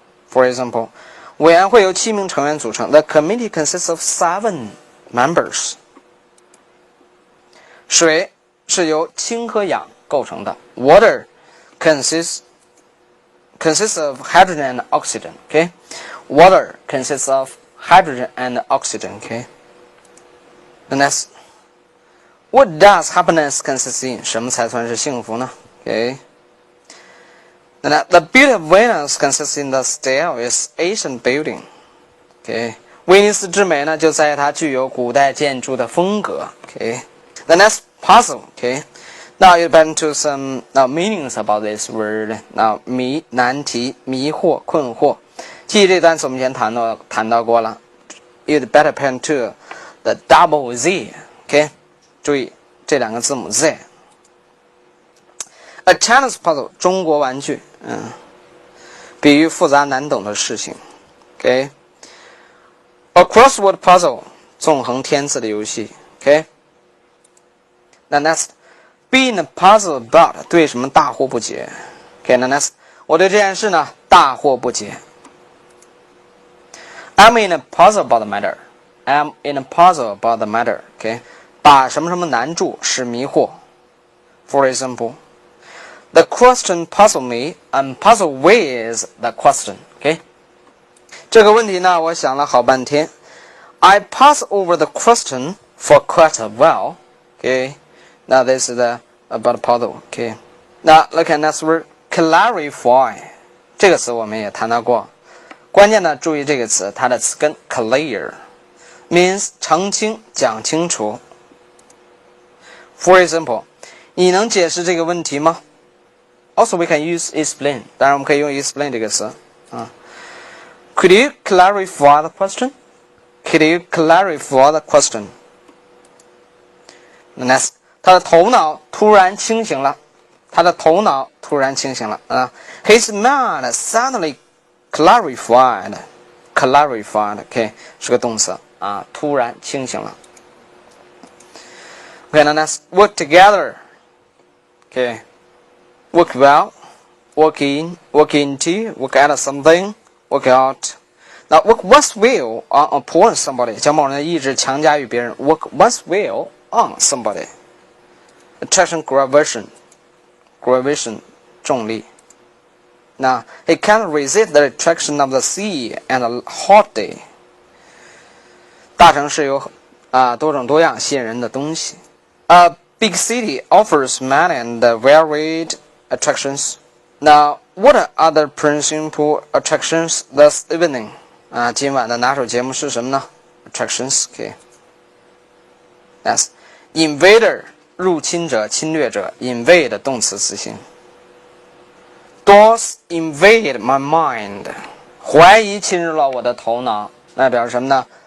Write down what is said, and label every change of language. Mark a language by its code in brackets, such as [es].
[en] For example, [zh] 委员会由7名成员组成。 [en] The committee consists of 7 members. [zh] 水是由氢和氧构成的。 [en] Water consists of hydrogen and oxygen. Okay, water consists of hydrogen and oxygen. Okay, the next, what does happiness consist in? [zh] 什么才算是幸福呢 [en] Okay, and the beauty of Venus consists in the style its ancient building. [zh] Okay, 威尼斯之美呢就在于它具有古代建筑的风格。 [en] Okay, the next, puzzle. Okay.Now you better to some meanings about this word. [zh] Now 难题、迷惑、困惑。记忆这单词我们前谈到过了。 [en] You'd better pay to the double Z. [zh] Okay, 注意这两个字母 Z. [en] A Chinese puzzle, [zh] 中国玩具。比喻复杂难懂的事情。Okay. [en] A crossword puzzle, [zh] 纵横填字的游戏。 [en] Okay. Now next.Being puzzled about [zh] 对什么大惑不解 [en] Okay, now next [zh] 我对这件事呢大惑不解 [en] I'm in a puzzle about the matter. I'm in a puzzle about the matter. Okay. [zh] 把什么什么难住使迷惑。 [en] For example, the question puzzled me. I'm puzzled with the question. Okay. [zh] 这个问题呢，我想了好半天。 [en] I puzzled over the question for quite a while. Okay. Now this is about puzzle. Okay. Now look at next word, clarify. [zh] 这个词我们也谈到过。关键呢，注意这个词，它的词根 [en] clear means [zh] 澄清、讲清楚。 [en] For example, [zh] 你能解释这个问题吗 [en] ？Also, we can use explain. [zh] 当然，我们可以用 explain 这个词啊。 [en] Could you clarify the question? Could you clarify the question? [zh] Next, 他的头脑突然清醒了。他的头脑突然清醒了啊。 [en] His mind suddenly clarified. Clarified, OK, [zh] 是个动词啊，突然清醒了。 [en] Okay, now let's work together. Okay, work well, work in, work into, work at something, work out. Now, work one's will on upon somebody. [zh] 将某人的意志强加于别人。 [en] Work one's will on somebody. Attraction, gravitation, gravitation, 重力。 Now, he can't resist the attraction of the sea and a hot day. [zh] 大城市有多种多样吸引人的东西。 [en] A big city offers many and varied attractions. Now, what are other principal attractions this evening? [zh] 今晚的拿手节目是什么呢 ？ [en] Attractions, OK. Yes, invader, [zh] 入侵者、侵略者 ，invade 动词词形。 [en] Thoughts invade my mind. [zh] 怀疑侵入了我的头脑，那表示什么呢？